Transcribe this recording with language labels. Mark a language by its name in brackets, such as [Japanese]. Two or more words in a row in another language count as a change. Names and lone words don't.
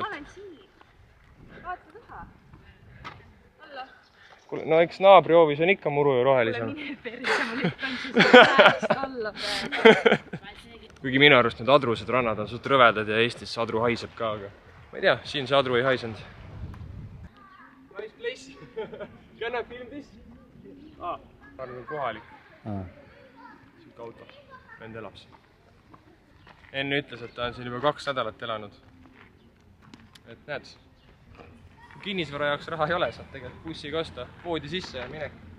[Estonian] Ma olen siin. Vaata taha. Alla. No eks naabri hoovis on ikka muru ja rohelisem. Mine perse, ma lükkan siis pääst alla praegu. Kuigi minu arust need adrused rannad on suht rõvedad ja Eestis see adru haiseb ka, aga ma ei tea, siin see adru ei haisend. [English] Nice place. Can I film this? [Estonian] On kohalik. Siuke auto. Vend elab siin. Enne ütles, et ta on siin juba 2 nädalat elanud. Et näed, kinnisvara jaoks raha ei ole, saad tegelikult bussiga osta, poodi sisse ja minek.